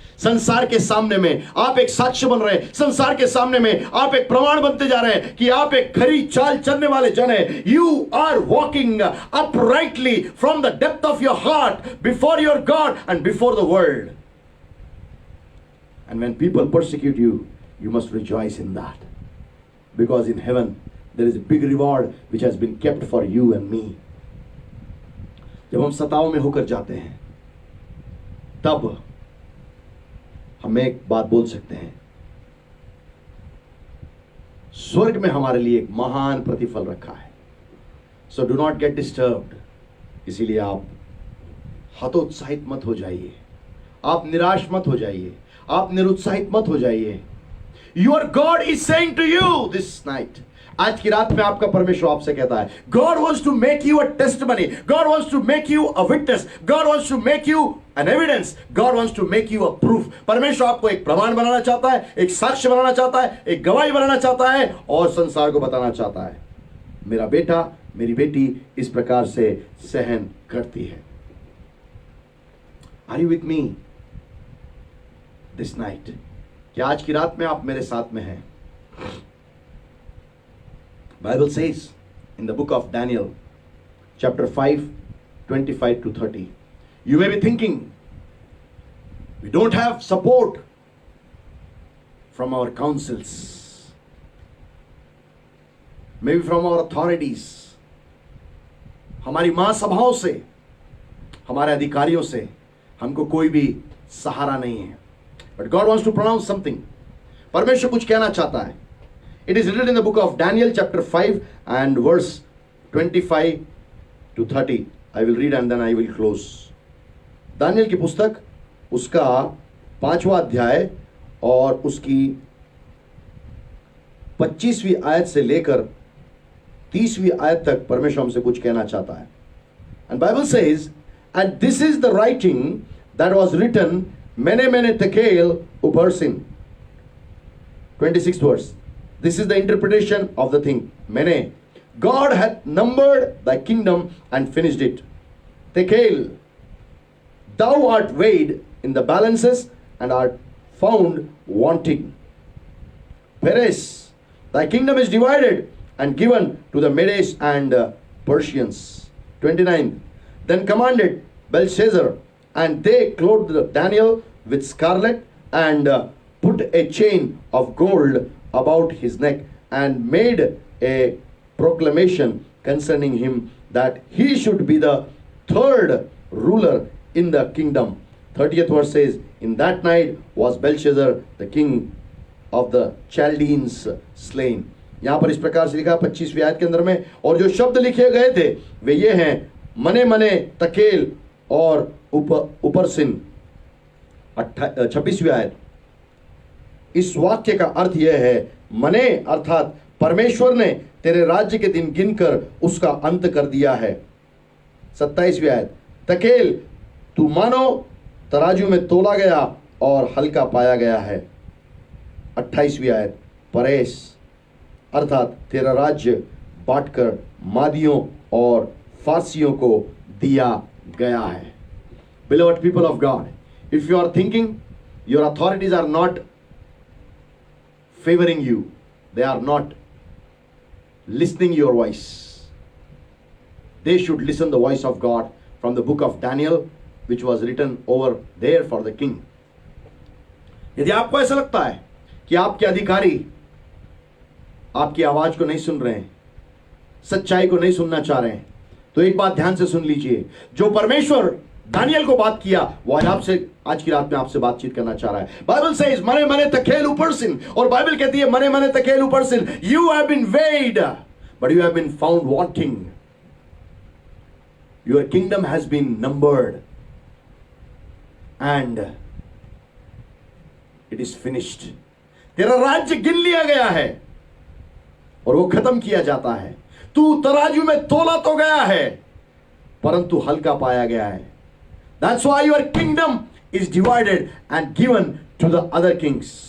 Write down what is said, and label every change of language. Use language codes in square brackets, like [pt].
[hi] संसार के सामने में आप एक साक्ष्य बन रहे हैं, संसार के सामने में आप एक प्रमाण बनते जा रहे हैं कि आप एक खरी चाल चलने वाले जन हैं। [en] You are walking uprightly from the depth of your heart before your God and before the world. And when people persecute you, you must rejoice in that, because in heaven there is a big reward which has been kept for you and me. [hi] जब हम सताव में होकर जाते हैं, तब हम एक बात बोल सकते हैं, स्वर्ग में हमारे लिए एक महान प्रतिफल रखा है। [en] So do not get disturbed. [hi] इसीलिए आप हतोत्साहित मत हो जाइए, आप निराश मत हो जाइए, आप निरुत्साहित मत हो जाइए। [en] your God is saying to you this night, [hi] आज की रात में आपका परमेश्वर आपसे कहता है, [en] God wants to make you a testimony, God wants to make you a witness, God wants to make you an evidence, God wants to make you a proof. [hi] परमेश्वर आपको एक प्रमाण बनाना चाहता है, एक साक्ष्य बनाना चाहता है, एक गवाही बनाना चाहता है, और संसार को बताना चाहता है, मेरा बेटा मेरी बेटी इस प्रकार से सहन करती है। [en] Are you with me this night? [hi] क्या आज की रात में आप मेरे साथ में हैं? [en] Bible says in the book of Daniel chapter 5 25 to 30, you may be thinking, we don't have support from our councils, maybe from our authorities, [hi] हमारी महासभाओं से, हमारे अधिकारियों से हमको कोई भी सहारा नहीं है। [en] But God wants to pronounce something. [hi] परमेश्वर कुछ कहना चाहता है। [en] It is written in the book of Daniel chapter 5 and verse 25 to 30. I will read and then I will close. [hi] Daniel की पुस्तक उसका 5वां अध्याय और उसकी 25वीं आयत से लेकर 30वीं आयत तक परमेश्वर हमसे कुछ कहना चाहता है। [en] And Bible says, and this is the writing that was written mene tekel uparsin. 26th verse. This is the interpretation of the thing. Mene, God hath numbered thy kingdom and finished it. Tekel, thou art weighed in the balances and art found wanting. Peres, thy kingdom is divided and given to the Medes and Persians. 29. Then commanded Belshazzar, and they clothed Daniel with scarlet and put a chain of gold about his neck and made a proclamation concerning him that he should be the third ruler in the kingdom. 30th verse says, in that night was Belshazzar the king of the Chaldeans slain. [hi] यहां पर इस प्रकार से लिखा 25वीं आयत के अंदर में, और जो शब्द लिखे गए थे वे ये हैं, मने मने तकेल और उपरसिन. 26वीं आयत, इस वाक्य का अर्थ यह है, मने अर्थात परमेश्वर ने तेरे राज्य के दिन गिनकर उसका अंत कर दिया है. 27वीं आयत, तकेल तू मानो तराजू में तोला गया और हल्का पाया गया है. 28वीं आयत, परेश अर्थात तेरा राज्य बांटकर मादियों और फारसियों को दिया गया है. [en] Beloved people of God, if you are thinking your authorities are not favoring you, they are not listening your voice, they should listen the voice of God from the book of Daniel, which was written over there for the king. [hi] यदि आपको ऐसा लगता है कि आपके अधिकारी आपकी आवाज को नहीं सुन रहे हैं, सच्चाई को नहीं सुनना चाह रहे हैं, तो एक बात ध्यान से सुन लीजिए. जो परमेश्वर दानियल को बात किया वो आज की रात में आपसे बातचीत करना चाह रहा है. [en] Bible says मने मने तकेल ऊपरसिन, [hi] और बाइबल कहती है [en] मने मने तकेल ऊपरसिन, you have been weighed but you have been found wanting. Your kingdom has been numbered and it is finished. [hi] तेरा राज्य गिन लिया गया है और वो खत्म किया जाता है. तू तराजू में तोला तो गया है परंतु हल्का पाया गया है. [en] That's why your kingdom is divided and given to the other king.